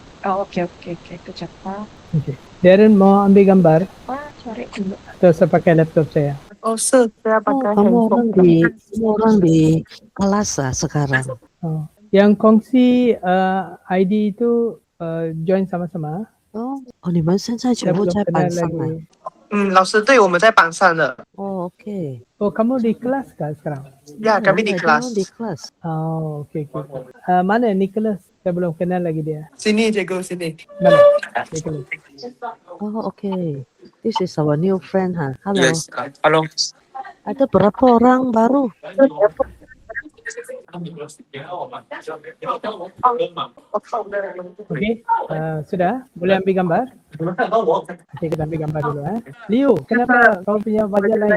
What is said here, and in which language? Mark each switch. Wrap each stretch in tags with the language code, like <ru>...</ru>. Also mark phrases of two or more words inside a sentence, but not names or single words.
<ms>Okey, kejap. Okay. Darren mau ambil gambar Cari dulu. atau saya pakai laptop saya? Oh, sir, saya Oh, pakai kamu handphone. orang di kelas sekarang. Yang kongsi ID itu join sama-sama.</ms> <zh>你们现在全部</zh> <ms>belum</ms> <zh>在</zh> <ms>kenal</ms> <zh>班上来。</zh> <ms>lagi.</ms> <zh>老师，对，我们在榜上的。</zh> <ms>Oh, okey. Oh, kamu di kelas kah sekarang? Ya, kami di kelas. Di kelas. Oh, okey. Mana Nicholas? Saya belum kenal lagi dia. Sini, cikgu, sini. Mana? Nicholas. Oh, okay.</ms> <en>This is our new friend, ha. Hello. Yes. Hello.</en> <ms>Ada berapa orang baru? Okey. Sudah? Boleh ambil gambar? Okey, kita ambil gambar dulu. Liu, kenapa kau punya wajah lain?</ms>